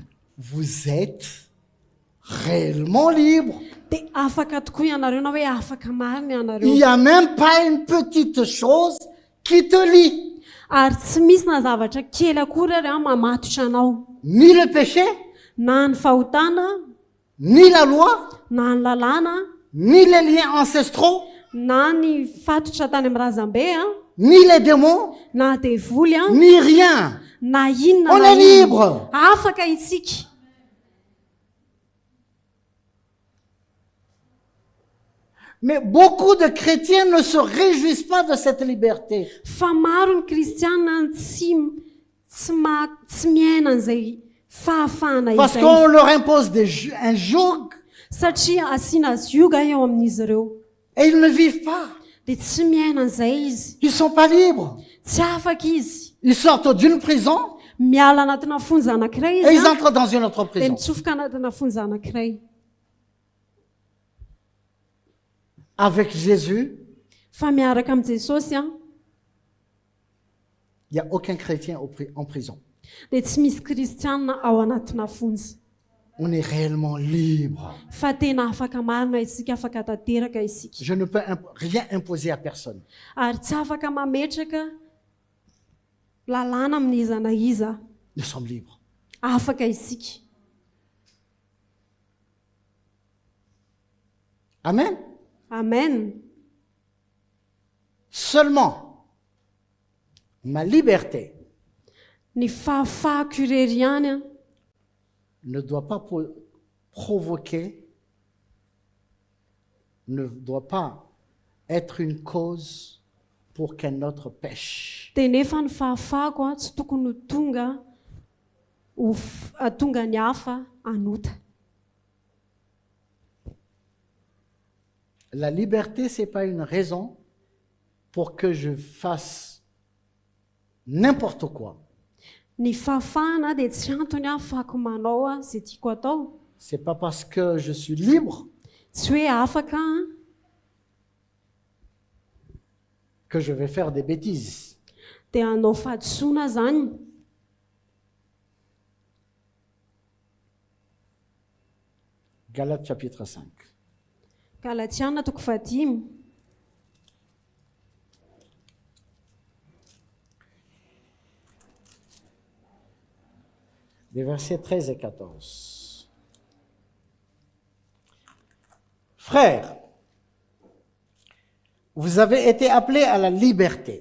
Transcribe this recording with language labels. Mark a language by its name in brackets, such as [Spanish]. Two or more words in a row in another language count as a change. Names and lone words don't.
[French] vous êtes réellement libre. [Malagasy] dia afaka tokoa ianareo na hoe afaka marina [French] Il [Malagasy] ianareo. [French] n'y a même pas une petite chose qui te lie. [Malagasy] Ary tsy misy na zavatra kely akory ary mamatotra anao, [French] Ni le péché, [Malagasy] na ny fahotana, [French] ni la loi, [Malagasy] na ny lalàna, [French] ni les liens ancestraux, [Malagasy] na ny fatotra tany amin'ny razambe [French] ni les démons, [Malagasy] na devoly [French] ni rien. [Malagasy] na inona [French] On [Malagasy] na [French] est [Malagasy] inona. [French] libre. [Malagasy] Afaka isika. [French] Mais beaucoup de chrétiens ne se réjouissent pas de cette liberté. [Malagasy] Fa maro ny kristiana tsy miaina an'izay fahafahana [French] Parce [Malagasy] izay [French] qu'on leur impose un joug [Malagasy] satria asiana zioga eo amin'izy ireo [French] et ils ne vivent pas. [Malagasy] dia tsy miaina an'izay izy, [French] Ils ne sont pas libres. [Malagasy] tsy afaka izy. [French] Ils sortent d'une prison [Malagasy] Miala anatina fonja anankiray [French] et [Malagasy] izy [French] ils entrent dans une autre [Malagasy] dia [French] prison. [Malagasy] mitsofoka anatina fonja anankiray. [French] Avec Jésus, [Malagasy] fa miaraka am Jesosy a [French] il n'y a aucun chrétien en prison. [Malagasy] dia tsy misy kristianina ao anatina fonjy [French] On est réellement libre. [Malagasy] fa tena afaka marina isika afaka tanteraka isika [French] Je ne peux rien imposer à personne. [Malagasy] ary tsy afaka mametraka lalàna amin'ny iza na iza [French] Nous sommes libres. [Malagasy] afaka isika Amen. amen [French] Seulement, ma liberté [Malagasy] ny fahafahako irery ihany a [French] ne doit pas provoquer, ne doit pas être une cause pour qu'un autre pêche. [Malagasy] dia nefa ny fahafahako a tsy tokony ho tonga tonga ny hafa anota [French] La liberté, ce n'est pas une raison pour que je fasse n'importe quoi. [Malagasy] ny fahafahana dia tsy antony afahako manao a izay tiako atao [French] Ce n'est pas parce que je suis libre [Malagasy] tsy hoe afaka [French] que je vais faire des bêtises. [Malagasy] dia hanao fahadisoana zany [French] Galates chapitre 5. [Malagasy] galatiana toko 5 [French] Les versets 13 et 14. Frères, vous avez été appelés à la liberté.